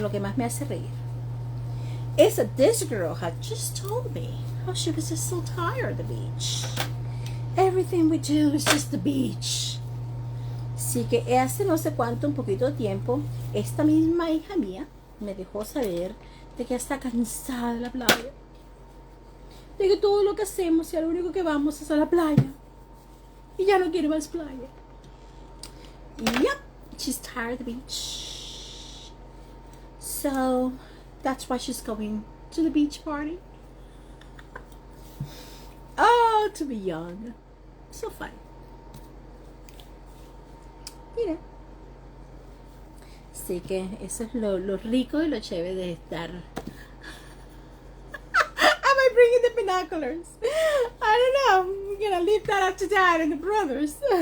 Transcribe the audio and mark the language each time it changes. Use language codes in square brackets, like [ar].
[es] Lo que más me hace reír [en] is that this girl had just told me how she was just so tired of the beach. Everything we do is just the beach. [es] Así que hace no sé cuánto, un poquito de tiempo, esta misma hija mía me dejó saber de que está cansada de la playa. De que todo lo que hacemos y lo único que vamos es a la playa. Y ya no quiere más playa. [en] Yep, she's tired of the beach. So, that's why she's going to the beach party. Oh, to be young. So fun. [es] Mira. Así que eso es lo rico y lo chévere de estar. [en] Am I bringing the binoculars? I don't know. I'm gonna leave that up to Dad and the brothers.